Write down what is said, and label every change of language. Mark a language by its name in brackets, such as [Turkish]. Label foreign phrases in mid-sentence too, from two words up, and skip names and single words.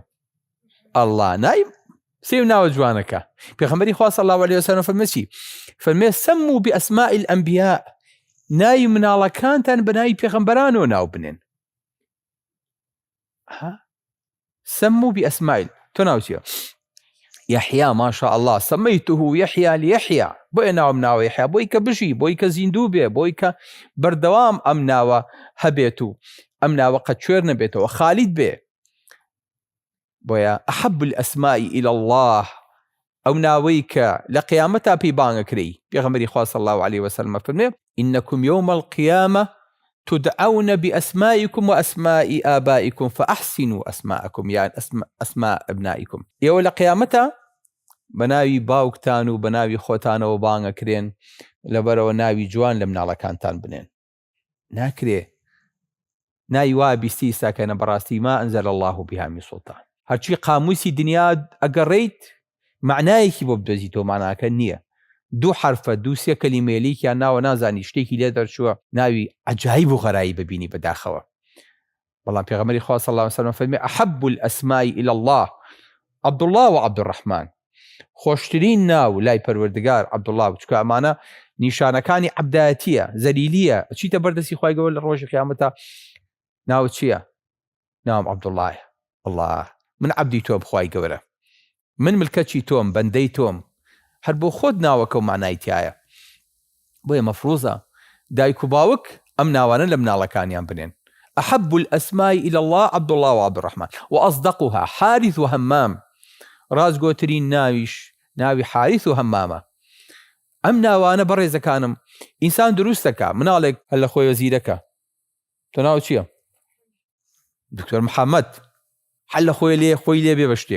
[Central Kurdish] ئەڵڵا نایم سێو ناوە جوانەکە. پێغەمبەری خوا [Arabic] صلی الله علیه وسلم [Central Kurdish] فەرمێ چی؟ فەرمێ [Arabic] سەموا بئەسماء الأنبیاء، [Central Kurdish] ناوی مناڵەکانتان بە ناوی پێغەمبەرانەوە ناو بنێن. [Arabic] سەموا بئەسماء. [Central Kurdish] تۆ ناو چییە؟ یەحیا. [Arabic] ما شاء الله سەمەیته یەحیا لیەحیا. [Central Kurdish] بۆیە ناوم ناوە یەحیا، بۆی کە بژی، بۆی کە زیندوو بێ، بۆی کە بەردەوام ئەم ناوە هەبێت و ئەم ناوە قەت کوێر نەبێتەوە، خالید بێ. [Arabic] بۆیە ئەحەب الئەسماء إلى الله، [Central Kurdish] ئەو ناوەی کە لە قیامەتا پێی بانگەکرێی. پێغەمبەری خوا [Arabic] صلی الله عليه وسلم فەرمێ إنكم يوم القيامة تدعون بأسمائكم وأسماء آبائكم فأحسنوا أسماءكم، يعني أسماء أبنائكم. [Central Kurdish] ئێوە لە قیامەتا بەناوی باوکتان و بەناوی خۆتانەوە بانگەکرێن، لەبەرەوە ناوی جوان لە مناڵەکانتان بنێن. ناکرێ ناوی وا بیستی ساکەنە بەڕاستی [Arabic] ما أنزل الله بها من سلطان. [Central Kurdish] هەرچی قاموسی دنیا ئەگەڕێیت معنایەکی بۆ بدۆزیتەوە، معناکە نییە. دوو حرفە، دوو سێ کەلیمەیەکیان ناوە نازانی شتێکی لێ دەرچووە ناوی عەجایب و غەرایب ببینی بەداخەوە. بەڵام پێغەمبەری خوا [Arabic] صلی الله عليه وسلم [Central Kurdish] فەرمێ [Arabic] ئەحەب الئەسماء إلى الله [Central Kurdish] عەبدوڵڵاه و عەبدوڕەحمان. خۆشترین ناو لای پەروەردگار عەبدوڵڵاه، چکە ئەمانە نیشانەکانی عەبدایەتیە، زەلیلیە. چیتە بەردەستی خوای گەورە لە ڕۆژی قیامەتا ناو چییە؟ ناوم عەبدوڵڵاه. الله، من عەبدی تۆم خوای گەورە، من ملکەتی تۆم، بەندەی تۆم. هەر بۆ خۆت ناوەکە و معنایتیایە. بۆیە مەفروزە دایک و باوک ئەم ناوانە لە مناڵەکانیان بنێن. [Arabic] ئەحەب الئەسماء إلى الله عەبدوڵڵاه و عەبدوڕەحمان وأصدقها حارث و هەمام. [Central Kurdish] ڕازگۆترین ناویش ناوی حارث و هەمامە. ئەم ناوانە بەڕێزەکانم ئینسان دروست دەکا. مناڵێک هەر لە خۆی وەزیرەکە، تۆ ناو چییە؟ دکتۆر محەممەد، هەر لە خۆی لێ بێ بە شتێک.